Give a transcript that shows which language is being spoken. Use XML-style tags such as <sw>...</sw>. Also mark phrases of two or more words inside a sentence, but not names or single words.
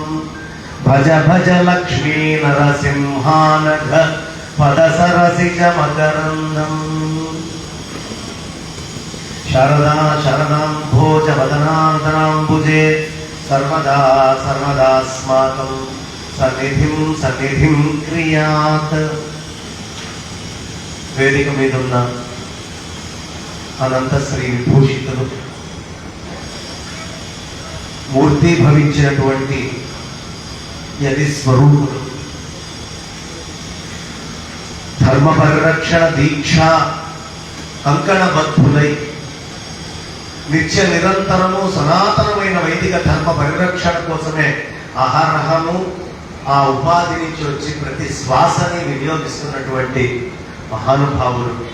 <sa>भज भज लक्ष्मी नरसिंहानघ पदसरसिज मकरन्दम्। शारदा शरदाम्भोजवदनाम्बुजे सर्वदा सर्वदास्माकं सन्निधिं क्रियात्।</sa> <te>వేదిక మీద ఉన్న అనంత శ్రీ విభూషితులు మూర్తి భవించినటువంటి యది స్వరూపులు ధర్మ పరిరక్షణ దీక్ష కంకణబద్ధులై నిత్య నిరంతరము సనాతనమైన వైదిక ధర్మ పరిరక్షణ కోసమే అహర్హము ఆ ఉపాధి నుంచి వచ్చి ప్రతి శ్వాసని వినియోగిస్తున్నటువంటి మహానుభావులు</te>